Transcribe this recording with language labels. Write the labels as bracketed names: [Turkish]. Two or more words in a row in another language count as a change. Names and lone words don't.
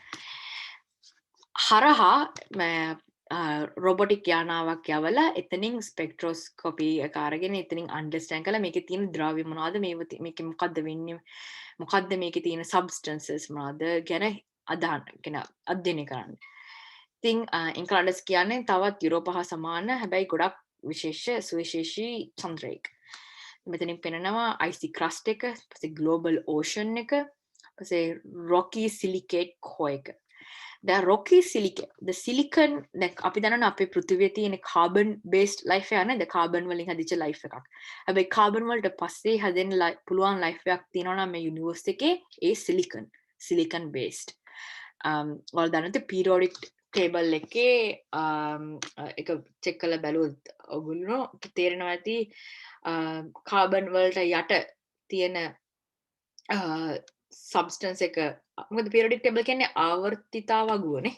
[Sinhala] හරහා රොබොටික් යානාවක් යවලා එතනින් ස්පෙක්ට්‍රොස්කෝපි එක අරගෙන එතනින් අන්ඩර්ස්ටෑන්ඩ් කරලා මේකේ තියෙන ද්‍රව්‍ය මොනවද, මේකේ මොකද්ද වෙන්නේ, මොකද්ද මේකේ තියෙන සබ්ස්ටන්සස් මොනවද ගැන අධ්‍යයනය කරන්න. ඉතින් ඉන්කලාඩස් කියන්නේ තවත් යුරෝප හා සමාන හැබැයි ගොඩක් සුවිශේෂී චන්ද්‍රයෙක්. මෙතනින් පෙනෙනවා [English] icy crust [Sinhala] එක, පස්සේ [English] global ocean [Sinhala] එක, පස්සේ [English] rocky silicate core [Sinhala] එක. දැන් [English] rocky silicate, the silicon [Sinhala] දැන් අපි දන්නවා අපේ පෘථිවියේ තියෙන [English] carbon based life [Sinhala] එක නේද? carbon වලින් හදිච්ච life එකක්. හැබැයි carbon වලට පස්සේ හැදෙන්න පුළුවන් life එකක් තියෙනවා නම් මේ universe එකේ ඒ [English] silicon based. [Sinhala] ඔයාලා දන්නවද [English] periodic table [Sinhala] එකේ එක check කරලා බැලුවොත් ඔයගොල්ලෝ තේරෙනවා ඇති carbon වලට යට තියෙන substance එක මොකද [English] periodic table [Sinhala] කියන්නේ ආවර්තිතා වගුවනේ.